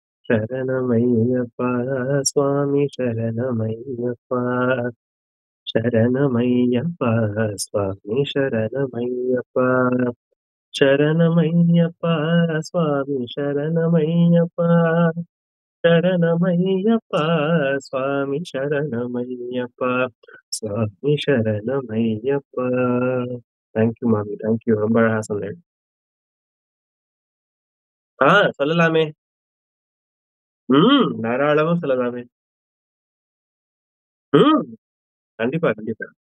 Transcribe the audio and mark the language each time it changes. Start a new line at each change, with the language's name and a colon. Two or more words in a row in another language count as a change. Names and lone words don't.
Telugu: శరణమయ్యప్ప స్వామి శరణమయ్యప్ప శరణమయ్యప్ప స్వామి శరణమయ్యప్ప శరణమయ్యప్ప స్వామి శరణమయ్యప్ప శరణమయ్యప్ప స్వామి శరణమయ్యప్ప స్వామి శరణమయ్యప్ప.
English: thank you
Tamil: மாமி.
English: thank you.
Tamil: ரொம்ப அழகா சொன்னேன். சொல்லலாமே. தாராளமா சொல்லலாமே. ம். கண்டிப்பா, கண்டிப்பா.